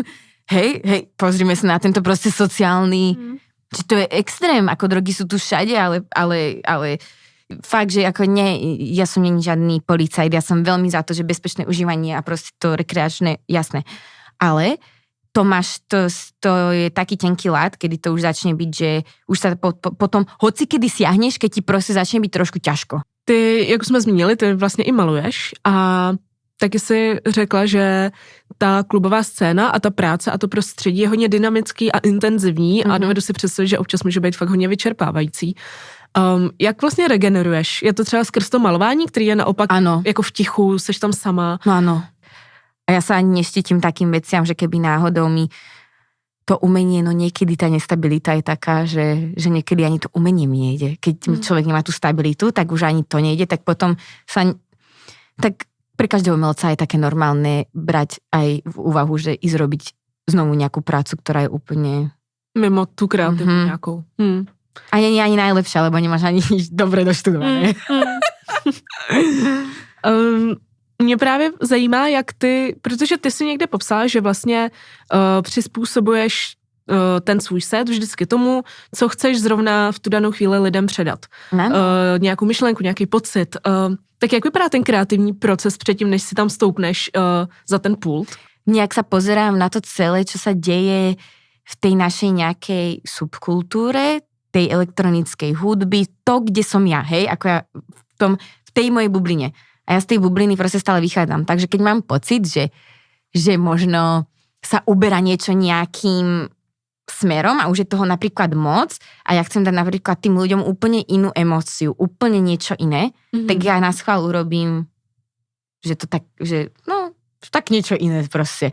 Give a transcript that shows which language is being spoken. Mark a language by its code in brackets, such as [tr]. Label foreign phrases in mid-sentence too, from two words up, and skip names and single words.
[sk] Hej, pozrime sa na tento proste sociálny, že to je extrém, ako drogy sú tu všade, ale fakt, že ako ja som nie žiadny policajt, ja som veľmi za to, že bezpečné užívanie a proste to rekreačné, jasné. Ale to je taký tenký ľad, kedy to už začne byť, že už sa potom, hoci kedy siahneš, keď ti proste začne byť trošku ťažko. [cs] Ty, jak jsme zmínili, ty vlastně i maluješ a taky si řekla, že ta klubová scéna a ta práce a to prostředí je hodně dynamický a intenzivní a dovedu si představit, že občas může být fakt hodně vyčerpávající. Jak vlastně regeneruješ? Je to třeba skrz to malování, který je naopak jako v tichu, seš tam sama? [sk] No áno. A ja sa ani neštítim takým veciam, že keby náhodou mi to umenie, no niekedy tá nestabilita je taká, že niekedy ani to umenie mi nejde. Keď človek nemá tú stabilitu, tak už ani to nejde, tak potom tak pre každého umelca je také normálne brať aj v úvahu, že ísť robiť znovu nejakú prácu, ktorá je úplne... Mimo tú kreatívnu nejakou. A nie ani najlepšia, lebo nemáš ani nič dobre doštudované. [cs] Mě právě zajímá, jak ty, protože ty si někde popsala, že vlastně přizpůsobuješ ten svůj set vždycky tomu, co chceš zrovna v tu danou chvíli lidem předat. Nějakou myšlenku, nějaký pocit. Tak jak vypadá ten kreativní proces předtím, než si tam stoupneš za ten pult? [sk] Nejak sa pozerám na to celé, čo sa deje v tej našej nejakej subkultúre, tej elektronickej hudby, to, kde som ja, hej, ako ja v tej mojej bubline. A ja z tej bubliny proste stále vychádzam. Takže keď mám pocit, že možno sa uberá niečo nejakým smerom a už je toho napríklad moc a ja chcem dať napríklad tým ľuďom úplne inú emóciu, úplne niečo iné, tak ja na schvál urobím, že to tak, že no, tak niečo iné proste.